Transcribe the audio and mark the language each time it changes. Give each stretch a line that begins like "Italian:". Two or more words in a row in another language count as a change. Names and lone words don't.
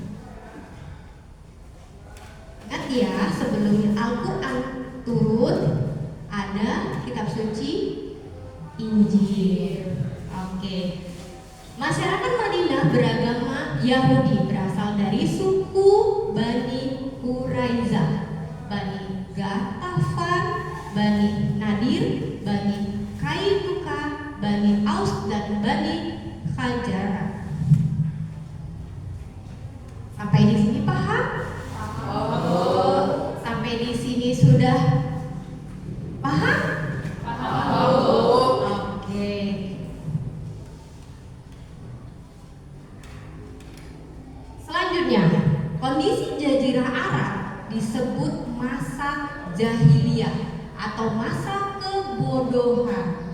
Indonesian: Ingat ya, sebelum Al-Quran turun ada kitab suci Injil. Oke. Masyarakat Madinah beragama Yahudi, berasal dari suku Bani Quraizah, Bani Ghatafan, Bani Nadir, Bani Kainuka, Bani Aus, dan Bani Khazraj. Sampai di sini paham? Sampai di sudah paham? Oke. Selanjutnya, kondisi Jazirah Arab disebut masa jahiliyah atau masa kebodohan.